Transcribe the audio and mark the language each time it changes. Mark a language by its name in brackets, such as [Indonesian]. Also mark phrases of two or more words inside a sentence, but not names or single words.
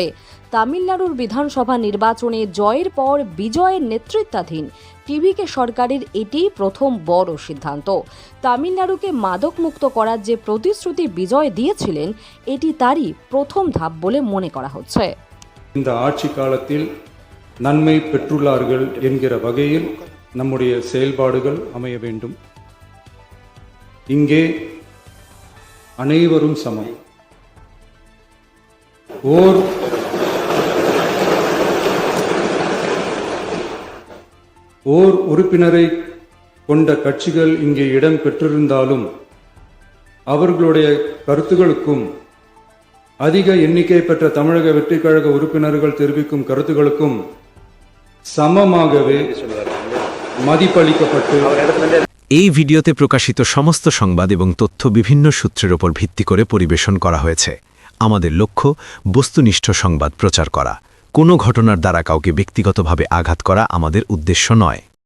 [Bangla] তামিলনাড়ুর বিধানসভা নির্বাচনে জয়ের পর বিজয়ের নেতৃত্বাধীন টিভিকে সরকারের এটিই প্রথম বড় সিদ্ধান্ত। তামিলনাড়ুকে মাদকমুক্ত করার যে প্রতিশ্রুতি বিজয় দিয়েছিলেন, এটি তারই প্রথম ধাপ বলে মনে করা হচ্ছে। [Tamil] இந்த ஆட்சி காலத்தில் நன்மை பெற்றுள்ளார்கள் என்கிற வகையில் நம்முடைய செயல்பாடுகள் அமைய வேண்டும். இங்கே அனைவரும் சமம். ஓர் உறுப்பினரை கொண்ட கட்சிகள் இங்கே இடம் பெற்றிருந்தாலும் அவர்களுடைய கருத்துகளுக்கும் அதிக எண்ணிக்கை பெற்ற தமிழக வெற்றிக் கழக உறுப்பினர்கள் தெரிவிக்கும் கருத்துகளுக்கும் சமமாகவே மதிப்பளிக்கப்பட்டு [Bangla] এই ভিডিওতে প্রকাশিত সমস্ত সংবাদ এবং তথ্য বিভিন্ন সূত্রের উপর ভিত্তি করে পরিবেশন করা হয়েছে। আমাদের লক্ষ্য বস্তুনিষ্ঠ সংবাদ প্রচার করা। কোনো ঘটনার দ্বারা কাউকে ব্যক্তিগতভাবে আঘাত করা আমাদের উদ্দেশ্য নয়।